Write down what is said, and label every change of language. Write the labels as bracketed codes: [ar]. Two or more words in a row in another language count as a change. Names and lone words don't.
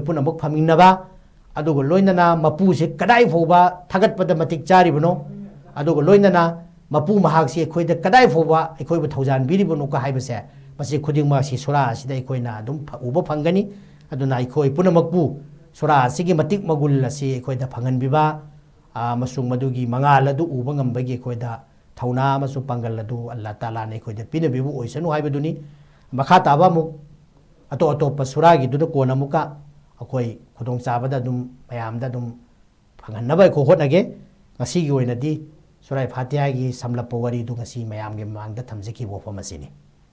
[mni] punamuk phamingnaba adugo loinana mapu se kadai foba thagat pada matik chari bano adugo loinana mapu mahak si ikhoida kadai foba ikoi bu thaujan biri bano ka haibase masi khuding ma si surah sida ikoina adum uba phangani aduna ikoi punamakpu surah sigi matik magul asi ikoida phangan biba masung madugi mangal adu uba ngambagi ikoida thauna masu pangal adu allah taala ne ikoida pinabibu oisanu haibaduni makha taba mu ato surah gi du ko namuka akoi khudong chabada dum mayamda dum phangan nabai ko hotnage ngasi gi oinadi surah fatiha gi samlap wari du ngasi mayam gi mangda thamjeki bo phamasini